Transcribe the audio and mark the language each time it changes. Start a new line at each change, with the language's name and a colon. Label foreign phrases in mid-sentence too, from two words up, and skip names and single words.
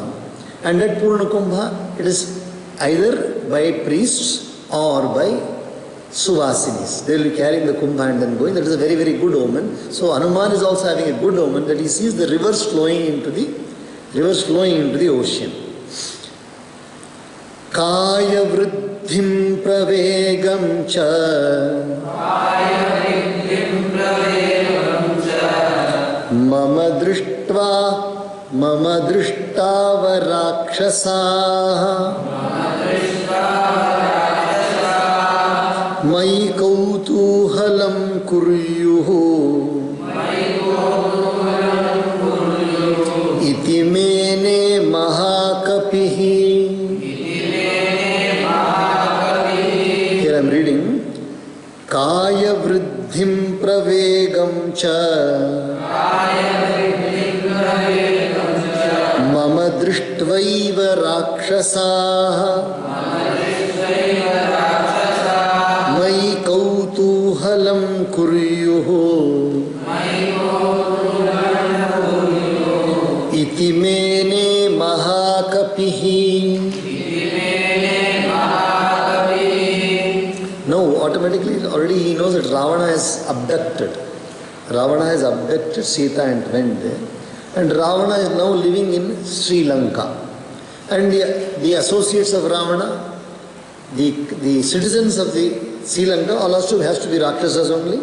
English: And that Purna Kumbha, it is either by priests or by Suvasinis. They will be carrying the Kumbha and then going. That is a very, very good omen. So Hanuman is also having a good omen that he sees the rivers flowing into the ocean.
Sanskrit: कायवृद्धिं प्रवेगं च मम दृष्ट्वा राक्षसाः मयि कौतूहलं कुर्युः इति मेने महाकपिः.
English: Here I am reading
Sanskrit: कायवृद्धिं प्रवेगं च मम दृष्ट्वा राक्षसाः मयि कौतूहलं कुर्युः इति मेने महाकपिः.
English: Now automatically already he knows that Ravana has abducted Sita and went there, and Ravana is now living in Sri Lanka, and the associates of Ravana, the citizens of the Sri Lanka, all also has to be Rakshasas only.